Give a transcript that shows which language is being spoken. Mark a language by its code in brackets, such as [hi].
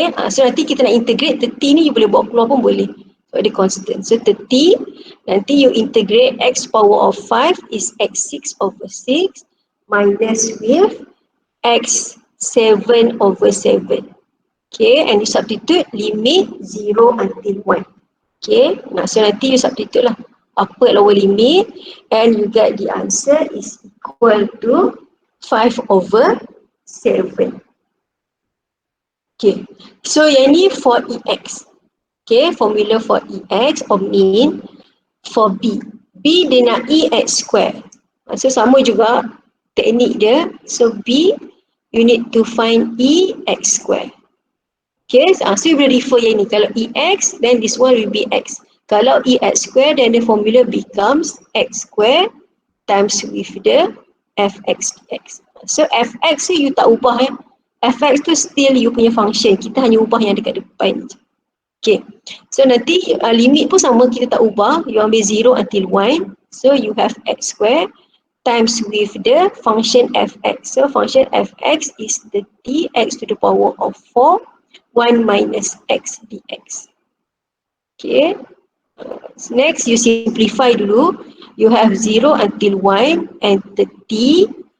[ms] So nanti kita nak integrate 30 ni you boleh bawa keluar pun boleh. So ada constant. [en] So 30, nanti you integrate x power of 5 is x6 over 6 minus with x7 over 7. And you substitute limit 0 until 1. So nanti you substitute lah upper lower limit and you get the answer is equal to 5 over 7. So [ms] yang ni [en] for EX. Formula for EX or mean. For B. [ms] B dia nak EX square. So sama juga teknik dia. [en] So B, you need to find EX square. So you boleh refer [ms] yang ni. [en] Kalau EX, then this one will be X. Kalau EX square, then the formula becomes X square times with the Fx dx. [ms] So Fx tu you tak ubah ya. Fx tu still you punya function. Kita hanya ubah yang dekat depan je. So nanti limit pun sama, kita tak ubah. You ambil 0 until 1. [en] So you have X square times with the function Fx. So function Fx is the dx to the power of 4. 1 minus x dx. Next you simplify dulu. You have 0 until 1 and 30.